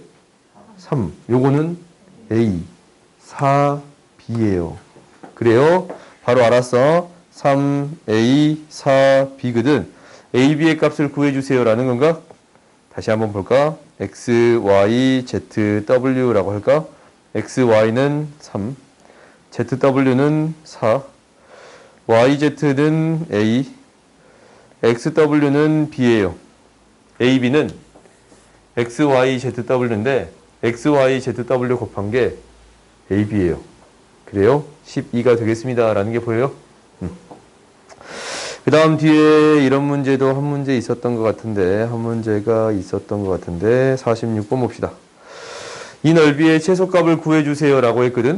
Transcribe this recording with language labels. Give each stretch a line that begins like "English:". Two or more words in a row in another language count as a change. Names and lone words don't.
Korean: 3. 요거는 A, 4, B예요. 그래요? 바로 알았어. 3A, 4B거든. A, B의 값을 구해주세요. 라는 건가? 다시 한번 볼까? X, Y, Z, W라고 할까? X, Y는 3, Z, W는 4, Y, Z는 A, X, W는 B예요. A, B는 X, Y, Z, W인데 X, Y, Z, W 곱한 게 A, B예요. 그래요? 12가 되겠습니다. 라는 게 보여요? 그 다음 뒤에 이런 문제도 한 문제 있었던 것 같은데, 46번 봅시다. 이 넓이의 최소값을 구해주세요 라고 했거든.